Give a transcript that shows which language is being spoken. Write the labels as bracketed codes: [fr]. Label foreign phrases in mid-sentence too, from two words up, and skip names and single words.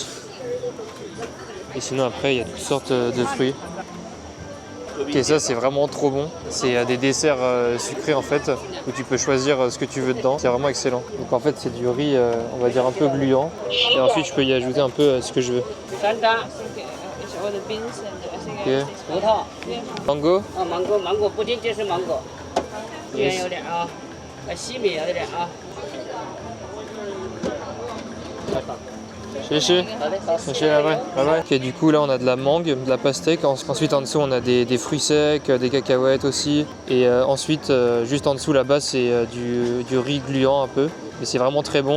[fr] Et sinon après il y a toutes sortes de fruits. Ok, ça c'est vraiment trop bon. C'est des desserts sucrés en fait, où tu peux choisir ce que tu veux dedans. C'est vraiment excellent. Donc en fait c'est du riz, on va dire un peu gluant. Et ensuite je peux y ajouter un peu ce que je veux. Ok. [zh] 葡萄 Mango. 芒果不仅仅是芒果，这边 Yes. 有点啊，西米有点啊。 [fr] Ok, du coup là on a de la mangue, de la pastèque, ensuite en dessous on a des fruits secs, des cacahuètes aussi, et ensuite juste en dessous là-bas c'est du riz gluant un peu, et c'est vraiment très bon.